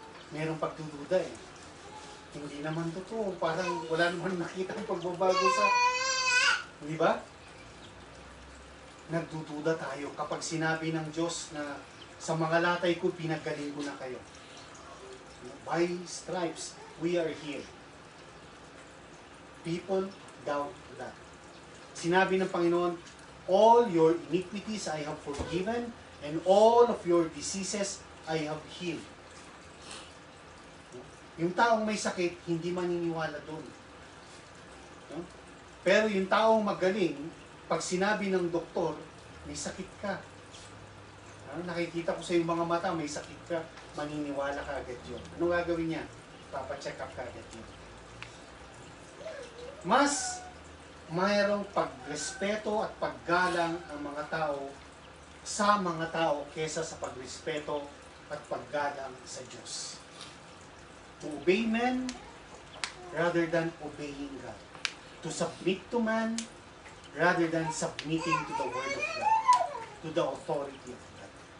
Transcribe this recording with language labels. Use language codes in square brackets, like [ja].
[tl] Merong pagdududa eh. Hindi naman totoo. Parang wala naman nakita ang pagbabago sa... Hindi ba? Nagdududa tayo kapag sinabi ng Diyos na sa mga latay ko, pinagaling ko na kayo. [en] By stripes, we are healed. People doubt that. [tl] Sinabi ng Panginoon, [en] all your iniquities I have forgiven, and all of your diseases I have healed. [tl] Yung taong may sakit, hindi maniniwala doon. Pero yung taong magaling, pag sinabi ng doktor, may sakit ka. Nakikita ko sa iyong mga mata, may sakit ka, maniniwala ka agad yun. Ano gagawin niya? Papacheck up ka agad yun. Mas mayroong pagrespeto at paggalang ang mga tao sa mga tao kesa sa pagrespeto at paggalang sa Diyos. [en] To obey men rather than obeying God. To submit to man rather than submitting to the Word of God, to the authority of God.